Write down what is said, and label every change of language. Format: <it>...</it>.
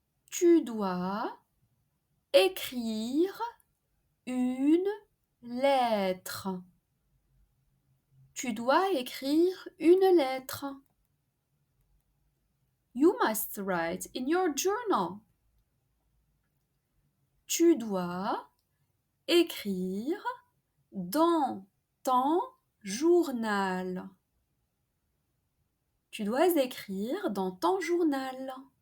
<fr>Tu dois écrire une lettre. Tu dois écrire une lettre.</fr> <en>You must write in your journal.</en> <fr>Tu dois écrire dans ton journal. Tu dois écrire dans ton journal.</fr>